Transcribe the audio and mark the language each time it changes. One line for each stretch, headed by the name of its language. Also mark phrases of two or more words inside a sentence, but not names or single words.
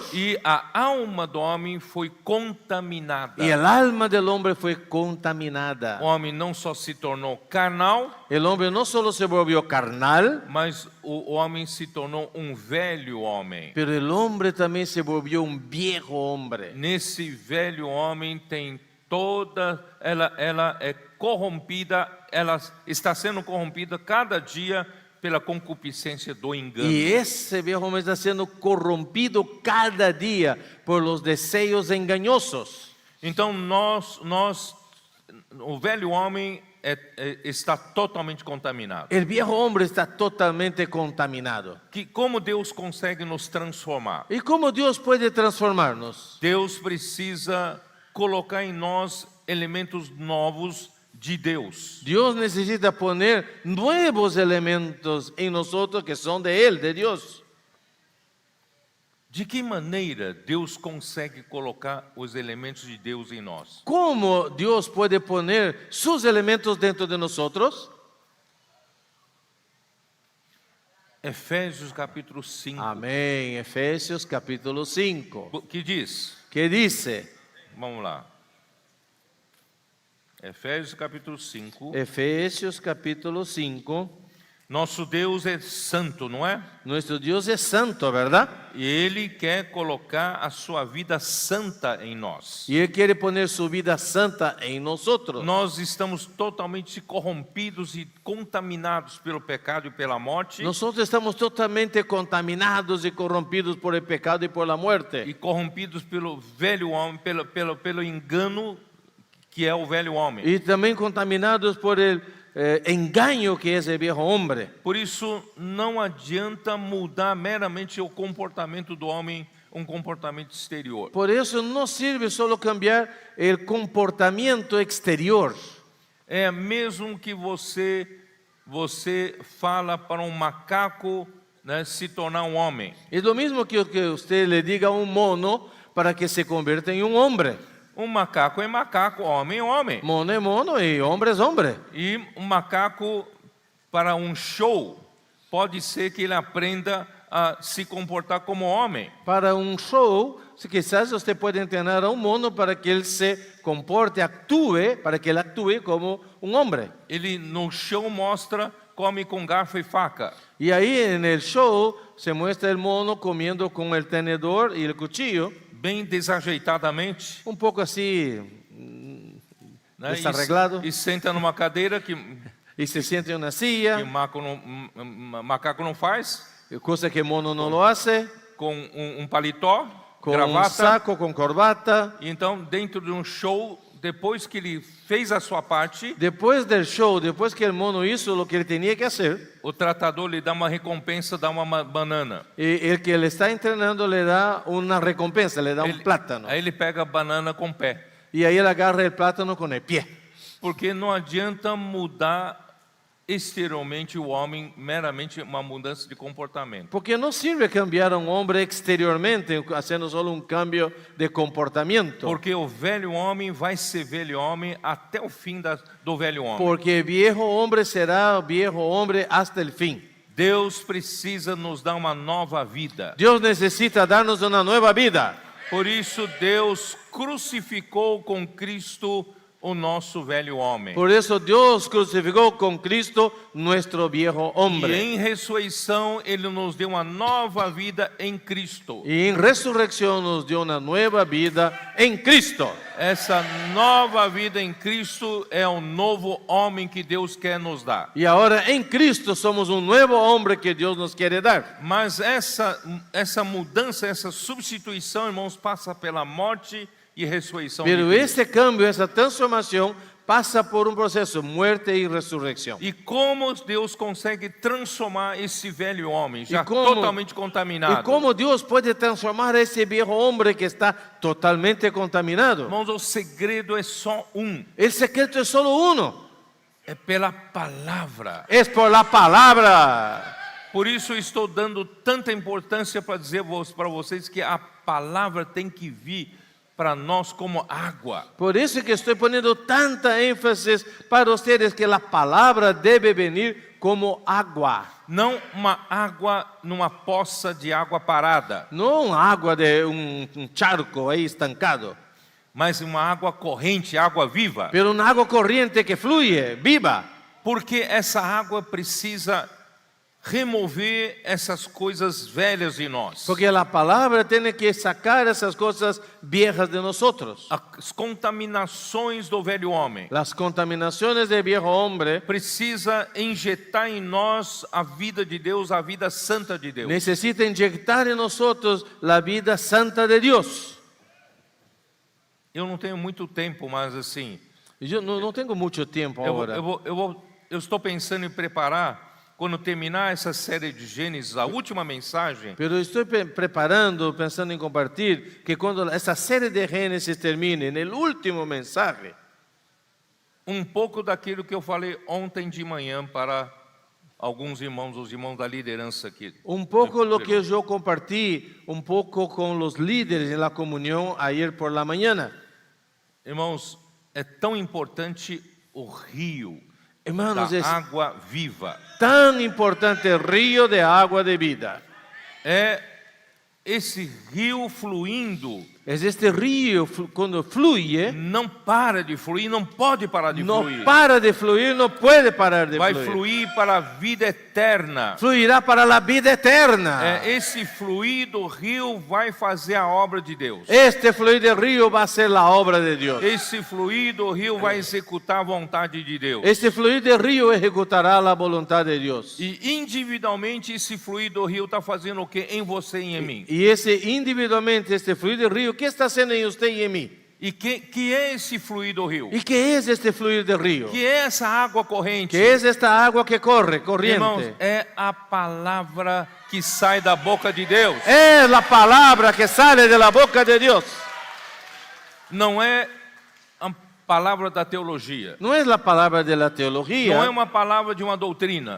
Portuguese: e a alma do homem foi contaminada.
Spanish: y el alma del hombre fue contaminada.
Portuguese: O homem não só se tornou carnal,
Spanish: El hombre no solo se volvió carnal,
Portuguese: mas o homem se tornou um velho homem.
Spanish: pero el hombre también se volvió un viejo hombre.
Portuguese: Nesse velho homem tem ela é corrompida, ela está sendo corrompida cada dia pela concupiscência do engano.
Spanish: Y ese viejo hombre está siendo corrompido cada día por los deseos engañosos.
Portuguese: Então o velho homem está totalmente contaminado.
Spanish: El viejo hombre está totalmente contaminado.
Portuguese: Como Deus consegue nos transformar?
Spanish: ¿Y cómo Dios puede transformarnos?
Portuguese: Deus precisa colocar em nós elementos novos de Deus.
Spanish: Dios necesita poner nuevos elementos en nosotros que son de Él, de Dios.
Portuguese: De que maneira Deus consegue colocar os elementos de Deus em nós?
Spanish: ¿Cómo Dios puede poner sus elementos dentro de nosotros?
Portuguese: Efésios capítulo 5.
Spanish: Amén. Efesios capítulo 5.
Portuguese: Que diz?
Spanish: ¿Qué dice?
Portuguese: Vamos lá. Efésios capítulo 5.
Spanish: Efesios capítulo 5.
Portuguese: Nosso Deus é santo, não é?
Spanish: Nuestro Dios es santo, ¿verdad?
Portuguese: E Ele quer colocar a sua vida santa em nós.
Spanish: Y Él quiere poner su vida santa en nosotros.
Portuguese: Nós estamos totalmente corrompidos e contaminados pelo pecado e pela morte.
Spanish: Nosotros estamos totalmente contaminados y corrompidos por el pecado y por la muerte.
Portuguese: E corrompidos pelo velho homem, pelo engano que é o velho homem.
Spanish: Y también contaminados por el engaño que es el viejo hombre.
Portuguese: Por isso, não adianta mudar meramente o comportamento do homem, um comportamento exterior.
Spanish: Por eso no sirve solo cambiar el comportamiento exterior.
Portuguese: É mesmo que você fala para um macaco, né, se tornar um homem.
Spanish: Es lo mismo que usted le diga a un mono para que se convierta en un hombre.
Portuguese: macaco é macaco, homem é homem.
Spanish: Mono es mono y hombre es hombre.
Portuguese: E um macaco, para um show, pode ser que ele aprenda a se comportar como homem.
Spanish: Para un show, quizás usted puede entrenar a un mono para que él se comporte, actúe, para que él actúe como un hombre.
Portuguese: Ele no show mostra, come com garfo e faca.
Spanish: Y ahí en el show se muestra el mono comiendo con el tenedor y el cuchillo,
Portuguese: Bem desajeitadamente,
Spanish: un poco así,
Portuguese: né?
Spanish: desarreglado,
Portuguese: E senta numa cadeira que
Spanish: y se siente en una silla,
Portuguese: macaco não faz,
Spanish: cosa que mono no lo hace,
Portuguese: com paletó,
Spanish: con un
Portuguese: gravata.
Spanish: saco, con corbata.
Portuguese: E então, dentro de um show, depois que ele fez a sua parte,
Spanish: Después del show, después que el mono hizo lo que él tenía que hacer,
Portuguese: o tratador lhe dá uma recompensa, dá uma banana.
Spanish: el que le está entrenando le da una recompensa, le da un plátano.
Portuguese: Aí ele pega a banana com o pé.
Spanish: Y ahí él agarra el plátano con el pie.
Portuguese: Porque não adianta mudar exteriormente o homem, meramente uma mudança de comportamento.
Spanish: Porque no sirve cambiar a un hombre exteriormente, haciendo solo un cambio de comportamiento.
Portuguese: Porque o velho homem vai ser velho homem até o fim do velho homem.
Spanish: Porque viejo hombre será viejo hombre hasta el fin.
Portuguese: Deus precisa nos dar uma nova vida.
Spanish: Dios necesita darnos una nueva vida.
Portuguese: Por isso Deus crucificou com Cristo o nosso velho homem.
Spanish: Por eso Dios crucificó con Cristo nuestro viejo
Portuguese: E
Spanish: hombre.
Portuguese: em ressurreição Ele nos deu uma nova vida em Cristo.
Spanish: Y en resurrección nos dio una nueva vida en Cristo.
Portuguese: Essa nova vida em Cristo é o novo homem que Deus quer nos dar.
Spanish: Y ahora en Cristo somos un nuevo hombre que Dios nos quiere dar.
Portuguese: Mas essa mudança, essa substituição, irmãos, passa pela morte e ressurreição de
Spanish: Pero
Portuguese: Cristo.
Spanish: ese cambio, esa transformación pasa por un proceso, muerte y resurrección.
Portuguese: E como Deus consegue transformar esse velho homem, já
Spanish: como-
Portuguese: totalmente
Spanish: ¿Y
Portuguese: contaminado?
Spanish: cómo Dios puede transformar a ese viejo hombre que está totalmente contaminado?
Portuguese: Irmãos, o segredo é só um.
Spanish: El secreto es solo uno,
Portuguese: É pela palavra.
Spanish: es por la palabra.
Portuguese: Por isso eu estou dando tanta importância para dizer para vocês que a palavra tem que vir para nós como água.
Spanish: Por eso que estoy poniendo tanta énfasis para ustedes que la palabra debe venir como agua.
Portuguese: Não uma água numa poça de água parada,
Spanish: No agua de un charco ahí estancado,
Portuguese: mas uma água corrente, água viva.
Spanish: pero un agua corriente que fluye, viva.
Portuguese: Porque essa água precisa remover essas coisas velhas de nós.
Spanish: Porque la palabra tiene que sacar esas cosas viejas de nosotros.
Portuguese: As contaminações do velho homem.
Spanish: Las contaminaciones del viejo hombre
Portuguese: Precisa injetar em nós a vida de Deus, a vida santa de Deus.
Spanish: necesita inyectar en nosotros la vida santa de Dios.
Portuguese: Eu não tenho muito tempo, mas assim,
Spanish: Yo no tengo mucho tiempo ahora.
Portuguese: eu estou pensando em preparar, quando terminar essa série de Gênesis, a última mensagem,
Spanish: Pero estoy preparando, pensando en compartir, que cuando esa serie de Génesis termine, en el último mensaje,
Portuguese: um pouco daquilo que eu falei ontem de manhã para alguns irmãos, os irmãos da liderança aqui.
Spanish: un poco lo que yo compartí, un poco con los líderes en la comunión ayer por la mañana.
Portuguese: Irmãos, é tão importante o rio
Spanish: Hermanos,
Portuguese: da
Spanish: es
Portuguese: água viva.
Spanish: tan importante el río de agua de vida.
Portuguese: É esse rio fluindo,
Spanish: Es este río cuando fluye,
Portuguese: não para de fluir, não pode parar de
Spanish: no
Portuguese: fluir.
Spanish: para de fluir, no puede parar de
Portuguese: Vai
Spanish: fluir.
Portuguese: fluir para a vida eterna.
Spanish: Fluirá para la vida eterna.
Portuguese: Esse fluir do rio vai fazer a obra de Deus.
Spanish: Este fluir del río va a ser la obra de Dios.
Portuguese: Esse fluir do rio vai executar a vontade de Deus.
Spanish: Este fluir del río ejecutará la voluntad de Dios.
Portuguese: E individualmente esse fluir do rio está fazendo o que em você e em mim?
Spanish: Y ese individualmente, este fluir del río, ¿qué está haciendo en usted y en mí?
Portuguese: E que é esse fluir do rio?
Spanish: ¿Y qué es este fluir del río?
Portuguese: Que é essa água corrente?
Spanish: ¿Qué es esta agua que corre,
Portuguese: Irmãos,
Spanish: corriente?
Portuguese: é a palavra que sai da boca de Deus.
Spanish: Es la palabra que sale de la boca de Dios.
Portuguese: Não é palavra da teologia.
Spanish: No es la palabra de la teología.
Portuguese: Não é uma palavra de uma doutrina.